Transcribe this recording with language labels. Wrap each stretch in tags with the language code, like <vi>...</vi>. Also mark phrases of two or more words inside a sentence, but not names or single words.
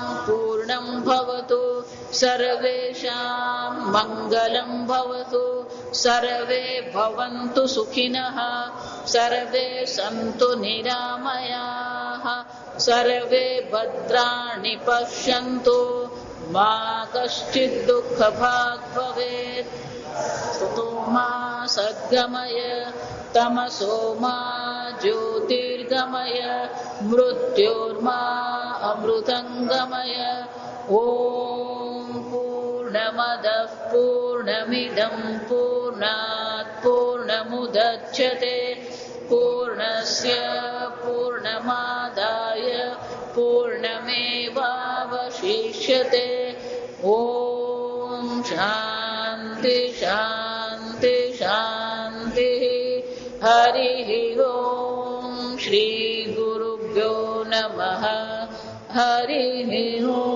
<sa>પૂર્ણં ભવતુ સર્વેષાં મંગલં ભવતુ સર્વે ભવન્તુ સુખિનઃ સર્વે સન્તુ નિરામયાઃ સર્વે ભદ્રાણિ પશ્યન્તુ મા કશ્ચિદ દુઃખભાગ ભવેत्. તતો મા સદ્ગમય તમસો મા જ્યોતિર્ગમય મૃત્યોર્મા અમૃતંગમય. ઓમ પૂર્ણમદ पूर्णमदः पूर्णमिदं पूर्णात् पूर्णमुदच्यते पूर्णस्य पूर्णमादाय पूर्णमेवावशिष्यते ॐ शान्ति शान्ति शान्तिः हरिः ॐ श्रीगुरुभ्यो नमः हरिः</sa>